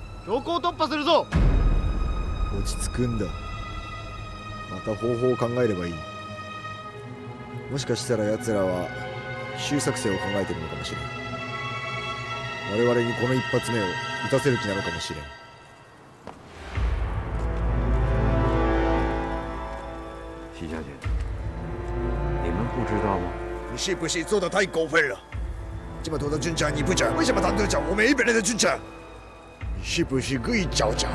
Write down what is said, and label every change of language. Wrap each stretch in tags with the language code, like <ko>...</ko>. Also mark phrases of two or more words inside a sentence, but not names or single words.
<ja>強行突破するぞ。落ち着くんだ。また方法を考えればいい。もしかしたら奴らは奇襲作戦を考えているのかもしれん。我々にこの一発目を撃たせる気なのかもしれん。</ja> <zh>徐小姐，你们不知道吗？你是不是做的太过分了？这么多的军车你不讲，为什么他们都讲我们日本人的军车？你是不是故意造假？</zh>